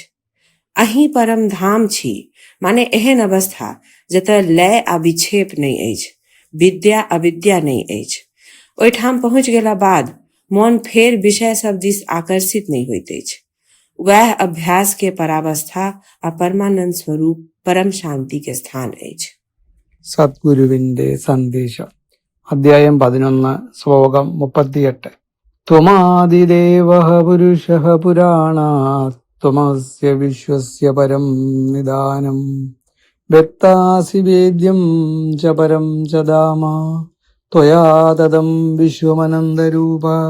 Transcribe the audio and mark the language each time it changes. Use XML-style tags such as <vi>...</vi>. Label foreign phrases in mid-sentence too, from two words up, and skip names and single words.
<mai>अहीं परम धाम छी, माने एहन अवस्था जतय लय आ विक्षेप नहीं अछि, विद्या अविद्या नहीं अछि. ओहिठाम पहुँच गेला बाद मन फेर विषय सब दिस आकर्षित नहीं होइत अछि. वह अभ्यास के परावस्था आ परमानंद स्वरूप परम शांति के स्थान अछि. सद्गुरुविंदे संदेश.</mai> <ml>അധ്യായം 11 ശ്ലോകം 38.</ml> <sa>त्वमादिदेवः पुरुषः पुराणात् त्वमस्य विश्वस्य परं निदानं वेत्तासि वेद्यं च परं च धाम त्वया ततं विश्वमनन्तरूप.</sa>